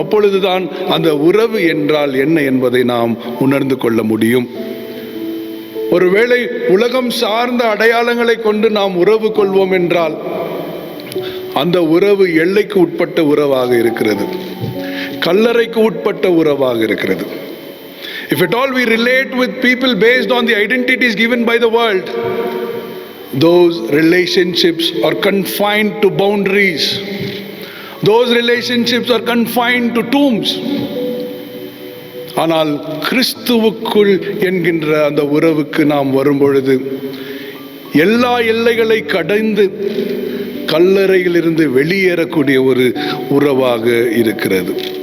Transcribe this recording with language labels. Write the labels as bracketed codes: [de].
[ta] அப்பொழுதுதான் அந்த உறவு என்றால் என்ன என்பதை நாம் உணர்ந்து கொள்ள முடியும். ஒருவேளை உலகம் சார்ந்த அடையாளங்களை கொண்டு நாம் உறவு கொள்வோம் என்றால் அந்த உறவு எல்லைக்கு உட்பட்ட உறவாக இருக்கிறது, கல்லறைக்கு உட்பட்ட உறவாக இருக்கிறது. [en] If at all we relate with people based on the identities given by the world, those relationships are confined to boundaries. Those relationships are confined to tombs. [ta] ஆனால் கிறிஸ்துவுக்குள் என்கின்ற அந்த உறவுக்கு நாம் வரும்பொழுது எல்லா எல்லைகளை கடந்து கல்லறையிலிருந்து வெளியேறக்கூடிய ஒரு உறவாக இருக்கிறது.